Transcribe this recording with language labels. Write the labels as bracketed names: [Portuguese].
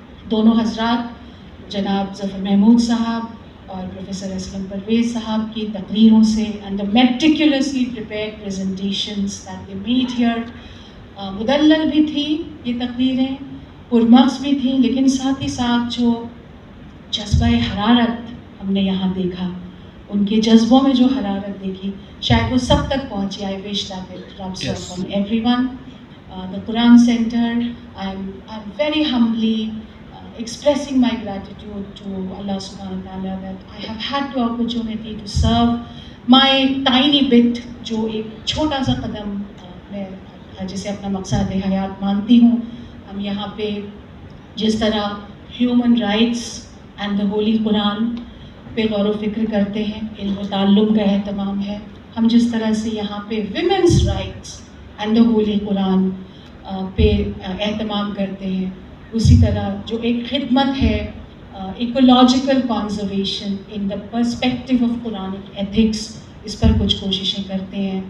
[Urdu] دونوں حضرات جناب ظفر محمود صاحب اور پروفیسر اسلم پرویز صاحب کی تقریروں سے [English] and the meticulously prepared presentations that they made here، [Urdu] مدلل بھی تھی یہ تقریریں، پرمغز بھی تھیں، لیکن ساتھ ہی ساتھ جو جذبہ حرارت ہم نے یہاں دیکھا، ان کے جذبوں میں جو حرارت دیکھی شاید وہ سب تک پہنچی. [English] I wish that it rubs off on everyone. The Quran Center, I'm very humbly expressing my gratitude to Allah subhanahu wa ta'ala that I have had the opportunity to serve my tiny bit, [Urdu] جو ایک چھوٹا سا قدم میں جسے اپنا مقصد حیات مانتی ہوں. ہم یہاں پہ جس طرح human rights and the Holi قرآن پہ غور و فکر کرتے ہیں, علم و تعلم کا اہتمام ہے, ہم جس طرح سے یہاں پہ women's rights and the Holi قرآن پہ اہتمام کرتے ہیں, اسی طرح جو ایک خدمت ہے ecological conservation in the perspective of Quranic ethics, اس پر کچھ کوششیں کرتے ہیں.